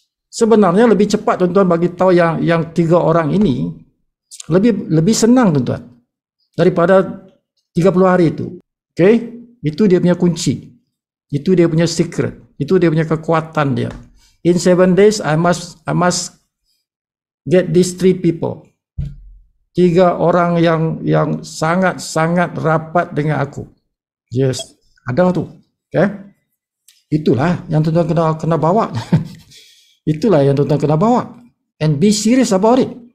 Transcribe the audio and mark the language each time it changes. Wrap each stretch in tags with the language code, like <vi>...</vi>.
<ms>Sebenarnya lebih cepat tuan-tuan bagi tahu yang 3 orang ini lebih senang tuan-tuan daripada 30 hari itu. Okay? Itu dia punya kunci. Itu dia punya secret. Itu dia punya kekuatan dia.</ms> <en>In 7 days I must get these 3 people.</en> <ms>3 orang yang sangat-sangat rapat dengan aku. Yes, ada tu. Okay? Itulah yang tuan-tuan kena bawa. Itulah yang tuan-tuan kena bawa. And be serious about it.</ms>